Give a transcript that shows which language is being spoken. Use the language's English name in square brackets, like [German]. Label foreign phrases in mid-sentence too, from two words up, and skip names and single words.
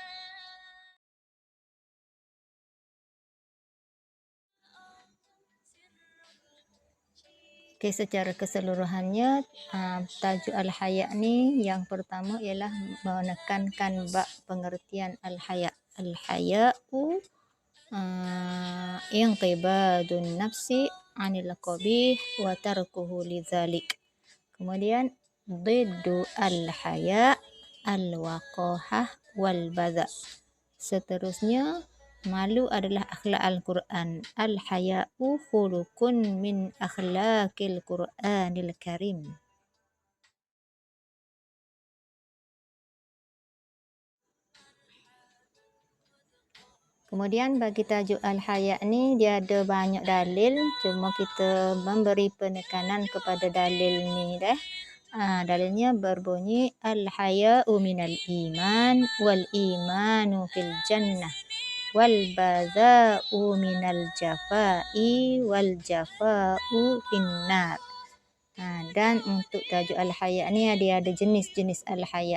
[Malay] Okay, secara keseluruhannya tajuk Al-Haya' ni yang pertama ialah menekankan bab pengertian Al-Haya'. [Arabic] الحياء انقباض النفس عن القبيح وتركه لذلك. Kemudian ضد الحياء الوقاحة والبذاء. [Malay] Seterusnya malu adalah akhlak Al-Quran. [Arabic] الحياء خلق من أخلاق القرآن الكريم. [Malay] Kemudian bagi tajuk Al-Haya' ni dia ada banyak dalil, cuma kita memberi penekanan kepada dalil ni dah. Dalilnya berbunyi [Arabic] الحياء من الإيمان والإيمان في الجنة والبذاء من الجفاء والجفاء في النار. [Malay] Dan untuk tajuk Al-Haya' ni dia ada jenis-jenis Al-Haya'.